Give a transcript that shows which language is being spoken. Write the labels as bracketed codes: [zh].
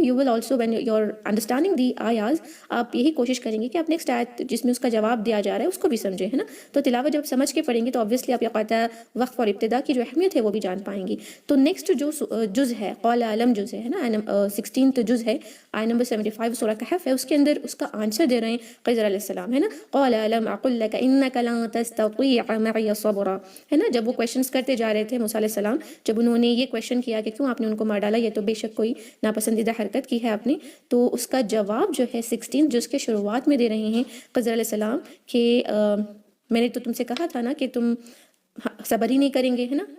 [en] you will also when you are understanding the آیاز [ur] آپ یہی کوشش کریں گے کہ آپ نیکسٹ آیت جس میں اس کا جواب دیا جا رہا ہے اس کو بھی سمجھیں, ہے نا. تو تلاوت جب سمجھ کے پڑھیں گے تو آبویسلی آپ یہ قطع, وقف اور ابتدا کی جو اہمیت ہے وہ بھی جان پائیں گی. تو نیکسٹ جو جز ہے قول علم جز ہے نا, 16 جز ہے, آیت نمبر 75 سورہ کہف ہے, اس کے اندر اس کا آنسر دے رہے ہیں خضر علیہ السلام, ہے نا. [ar] قول علم اقل لك انك لن تستطيع معي صبرا, [ur] ہے نا. جب وہ کویشچنس کرتے جا رہے تھے موسیٰ علیہ السلام, جب انہوں نے یہ کویشچن کیا کہ کیوں آپ نے ان کو مار ڈالا, یہ تو بے شک کوئی ناپسندیدہ حرکت کی ہے آپ نے, تو اس کا جواب جو ہے 16 جز کے شروعات میں دے رہے ہیں خضر علیہ السلام کہ میں نے تو تم سے کہا تھا نا کہ تم صبر ہی نہیں کریں گے, ہے نا.